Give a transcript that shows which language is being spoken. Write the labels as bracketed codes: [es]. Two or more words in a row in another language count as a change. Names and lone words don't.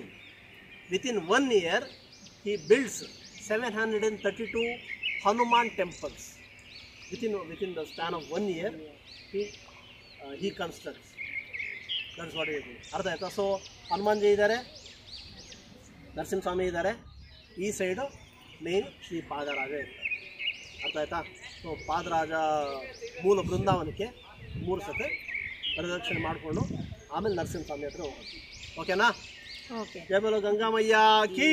[en] Within 1 year he builds 732 Hanuman temples. Within the span of 1 year he constructs. That's what he is doing. [kn] ಅರ್ಥ ಆಯ್ತಾ? ಸೋ ಹನುಮಾನ್‌ಜಿ ಇದಾರೆ, ನರಸಿಂಹ ಸ್ವಾಮಿ ಇದಾರೆ, ಈ ಸೈಡ್ ಮೇನ್ ಶ್ರೀ ಪಾದರಾಜ ಇದಾರೆ. ಅರ್ಥ ಆಯ್ತಾ? ಸೊ ಪಾದರಾಜ ಮೂಲ ಬೃಂದಾವನಕ್ಕೆ 3 ಸತಿ ಪ್ರದಕ್ಷಿಣೆ ಮಾಡಿಕೊಂಡು ಆಮೇಲೆ ನರಸಿಂಹಸ್ವಾಮಿ ಹತ್ರ ಹೋಗೋದು. ಓಕೆನಾ? ಓಕೆ. [hi] जय बोलो गंगामैया की